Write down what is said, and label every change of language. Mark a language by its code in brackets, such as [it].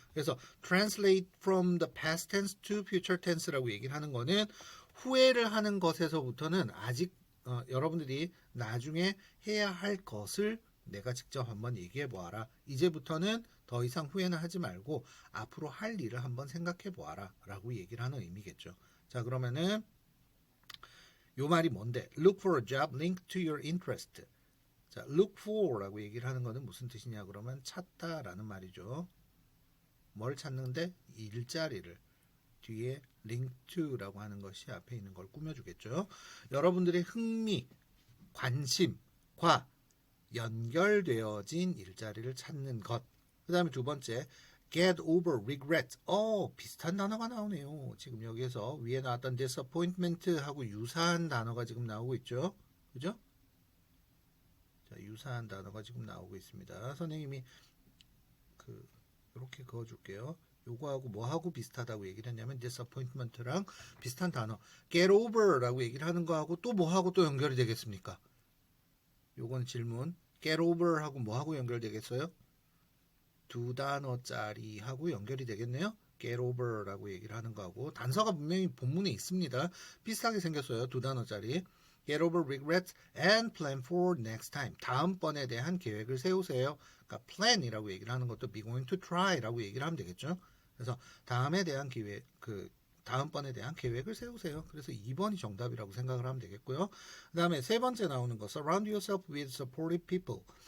[ko] 그래서 [en] translate from the past tense to future tense [ko] 라고 얘기를 하는 거는 후회를 하는 것에서부터는 아직 여러분들이 나중에 해야 할 것을 내가 직접 한번 얘기해 보아라. 이제부터는 더 이상 후회는 하지 말고 앞으로 할 일을 한번 생각해 보아라 라고 얘기를 하는 의미겠죠. 자 그러면은 요 말이 뭔데? [en] Look for a job linked to your interest. [ko] 자, look for 라고 얘기를 하는 거는 무슨 뜻이냐 그러면 찾다 라는 말이죠. 뭘 찾는데? 일자리를 뒤에 link to라고 하는 것이 앞에 있는 걸 꾸며주겠죠. 여러분들의 흥미, 관심과 연결되어진 일자리를 찾는 것. 그 다음에 두 번째, [en] get over regret. [ko] 비슷한 단어가 나오네요. 지금 여기에서 위에 나왔던 disappointment하고 유사한 단어가 지금 나오고 있죠. 그죠? 자, 유사한 단어가 지금 나오고 있습니다. 선생님이 이렇게 그어줄게요. 요거하고 뭐하고 비슷하다고 얘기를 했냐면 disappointment랑 비슷한 단어 get over라고 얘기를 하는 거하고 또 뭐하고 또 연결이 되겠습니까? 요건 질문. get over하고 뭐하고 연결되겠어요? 두 단어짜리 하고 연결이 되겠네요. get over라고 얘기를 하는 거하고 단서가 분명히 본문에 있습니다. 비슷하게 생겼어요. 두 단어짜리. [en] get over regrets and plan for next time. [ko] 다음번에 대한 계획을 세우세요. 그러니까 plan이라고 얘기를 하는 것도 [en] be going to try [ko] 라고 얘기를 하면 되겠죠. 그래서 다음에 대한 계획, 다음번에 대한 계획을 세우세요. 그래서 2번이 정답이라고 생각을 하면 되겠고요. 그 다음에 세 번째 나오는 거 [en] surround yourself with supportive people.